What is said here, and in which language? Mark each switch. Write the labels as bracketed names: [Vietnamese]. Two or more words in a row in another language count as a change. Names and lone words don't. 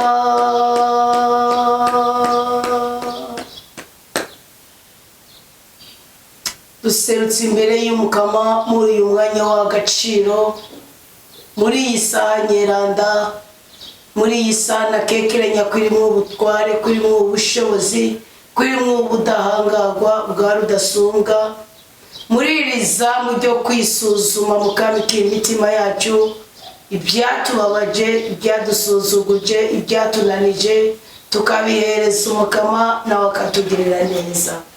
[Kinyarwanda] duserutse imbere y'umukama muri uyu mwanya w'agaciro muri iyi saha nyeranda muri iyi saha nakekeranya kurimo ubutware kurimo ubushobozi kurimo ubudahangagwa bwa rudasumbwa muri iri zamu ryo kwisuzuma mukamikira imitima yacu ibyatubabaje ibyadusuzuguje ibyatunanije tukabihereza umukama nawe akatugirira neza.